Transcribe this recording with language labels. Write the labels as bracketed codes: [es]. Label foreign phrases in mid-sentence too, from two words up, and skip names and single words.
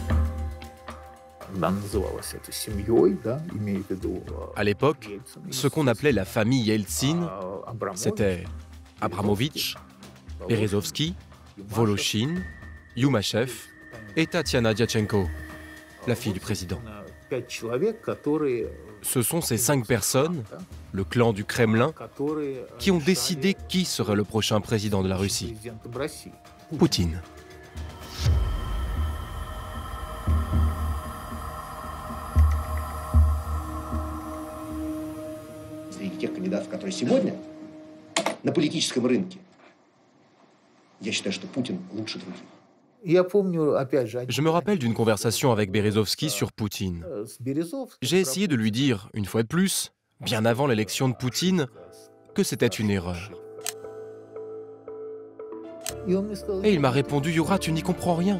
[fr] À l'époque, ce qu'on appelait la famille Yeltsin, c'était Abramovitch, Berezovski, Voloshin, Yumashev et Tatiana Diatchenko, la fille du président. Ce sont ces 5 personnes, le clan du Kremlin, qui ont décidé qui serait le prochain président de la Russie. Poutine. [ru] Тех кандидатов, которые сегодня на политическом рынке, я считаю, что Путин лучше других. [fr] Je me rappelle d'une conversation avec Berezovski sur Poutine. J'ai essayé de lui dire, une fois de plus, bien avant l'élection de Poutine, que c'était une erreur. Et il m'a répondu, Youra, tu n'y comprends rien.